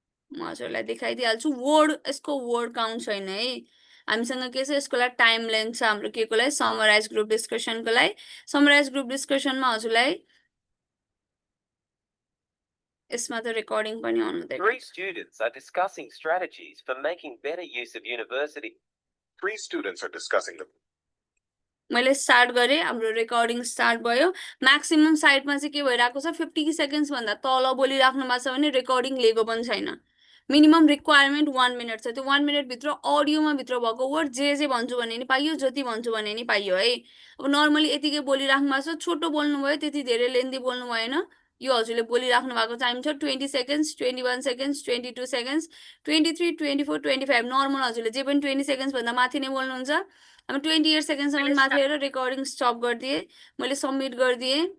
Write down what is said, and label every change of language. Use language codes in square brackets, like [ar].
[ne] म हजुरलाई देखाइदिइहाल्छु वर्ड यसको वर्ड काउन्ट छैन है हामीसँग के छ यसको लागि टाइम लेन्थ छ हाम्रो के को लागि समराइज ग्रुप डिस्कसनको लागि समराइज ग्रुप डिस्कसनमा हजुरलाई यसमा त रेकर्डिङ पनि अन हुँदैन [en] 3 students are discussing strategies for making better use of university. 3 students are discussing the [ne] मैले स्टार्ट गरे हाम्रो रेकर्डिङ स्टार्ट भयो म्याक्सिमम साइडमा चाहिँ के भइराको छ 50 सेकेन्ड्स भन्दा तल बोलिराख्नु भएको छ भने रेकर्डिङ लिएको पनि छैन मिनिमम रिक्वायरमेन्ट 1 मिनट छ त्यो 1 मिनट भित्र अडियोमा भित्र भएको वर्ड जे भन्छु भने नि पाइयो जति भन्छु भने नि पाइयो है अब नर्मली यतिकै बोलिराख्नु भएको छ छोटो बोल्नु भयो त्यति धेरै लेन्दी बोल्नु भएन यो हजुरले बोलिराख्नु भएको टाइम छ 20 सेकेन्ड्स 21 सेकेन्ड्स 22 सेकेन्ड्स 23 24 25 नर्मल हजुरले जे पनि 20 सेकेन्ड्स भन्दा माथि नै बोल्नुहुन्छ हामी 28 सेकेन्ड्स सम्म माथि हेरेर रेकर्डिङ स्टप गरिदिए मैले सबमिट गरिदिए